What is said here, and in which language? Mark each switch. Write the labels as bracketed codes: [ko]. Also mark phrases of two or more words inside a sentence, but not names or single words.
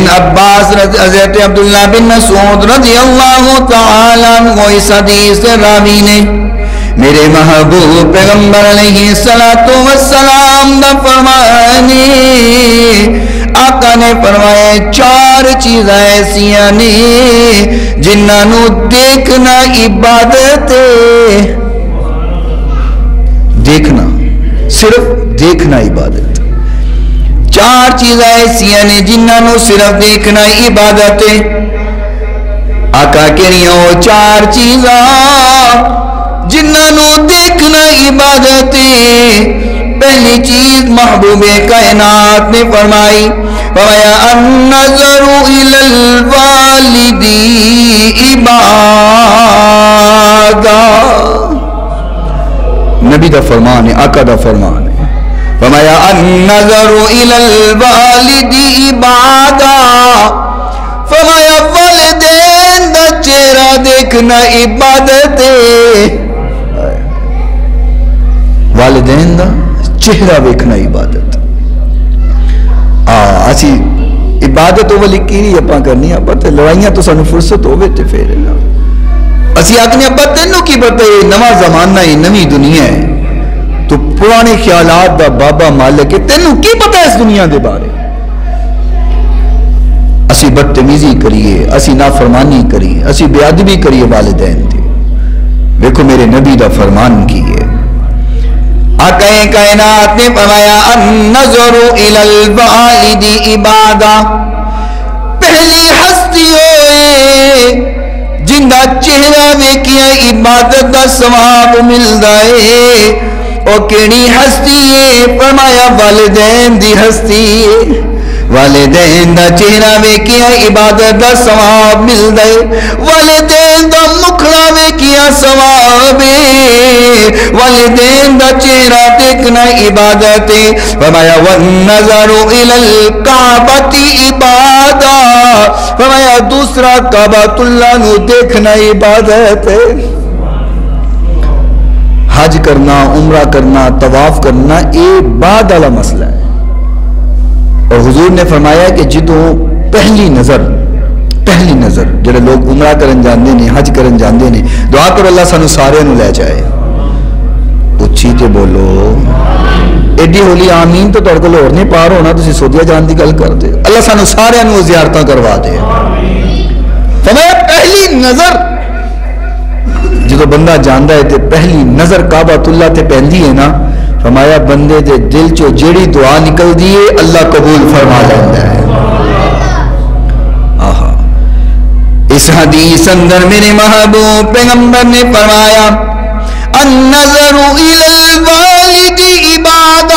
[pa] عباس حضرت عبداللہ بن مسعود [ar] رضی اللہ تعالی عنہ [pa] اس حدیث راوی نے میرے محبوب پیغمبر [ar] علیہ الصلوۃ والسلام [pa] دا فرمانے، آقا نے فرمایا چار چیزیں ایسیاں نے جنہاں نو دیکھنا عبادت ہے. دیکھنا، صرف دیکھنا عبادت. 4 چیزاں ایسیاں نے جنہاں نو صرف دیکھنا عبادت ہے. آقا کہنیاں وہ 4 چیزاں جنہاں نو دیکھنا عبادت ہے. پہلی چیز محبوب کائنات نے فرمائی، فرمایا [ar] النظر الی الوالد عبادہ. [pa] نبی دا فرمان ہے، آقا دا فرمان ہے. فرمایا [ar] النظر الی الوالد عبادہ. [pa] فرمایا والدین دا چہرہ دیکھنا عبادت ہے. والدین دا چہرہ ویکھنا عبادت. اسی عبادت وہ لکھی نہیں اپاں کرنی ابا تے لڑائیاں تو سانو فرصت ہوے تے پھر اسی آکھنے ابا تینوں کی پتہ ہے نواں زمانہ ہے، نویں دنیا ہے، تو پرانے خیالات دا بابا مالک ہے، تینوں کی پتہ ہے اس دنیا دے بارے. اسی بدتمیزی کریے، اسی نافرمانی کریے، اسی بے ادبی کریے والدین دی. دیکھو میرے نبی دا فرمان کی ہے، آقا کائنات نے فرمایا [ar] النظر الی الوالد عبادہ. [pa] پہلی ہستی ہوئے جن دا چہرہ ویکھیا عبادت دا ثواب ملدا ہے. او کیڑی ہستی ہے؟ فرمایا والدین دی ہستی ہے. والدین دا چہرہ ویکھیا عبادت دا ثواب ملدا ہے. والدین دا مکھڑا ویکھیا ثواب ہے. والدین دا چہرہ دیکھنا عبادت ہے. فرمایا [ar] والنظر الی الکعبۃ عبادہ. [pa] فرمایا دوسرا کعبۃ اللہ نو دیکھنا عبادت ہے. [ur] حج کرنا، عمرہ کرنا، طواف کرنا یہ بعد والا مسئلہ ہے. [pa] اور حضور نے فرمایا کہ جدوں پہلی نظر جڑے لوگ عمرہ کرن جاندے نے، حج کرن جاندے نے، دعا کرو اللہ سانو سارے نو لے جائے. اچھی تے بولو ایڈی ہولی آمین تو تڑکل اور نہیں پار ہونا، تسی سعودیہ جان دی گل کر دے. اللہ سانو سارے نو زیارتاں کروا دے. فرمایا پہلی نظر جدو بندہ جاندا ہے تے پہلی نظر کعبۃ اللہ تے پہندی ہے نا، فرمایا بندے دے دل چو جیڑی دعا نکل دیئے اللہ قبول فرما لیندہ ہے. آہا اس حدیث اندر میرے محبوب پیغمبر نے فرمایا [ar] النظر الی الوالد عبادہ.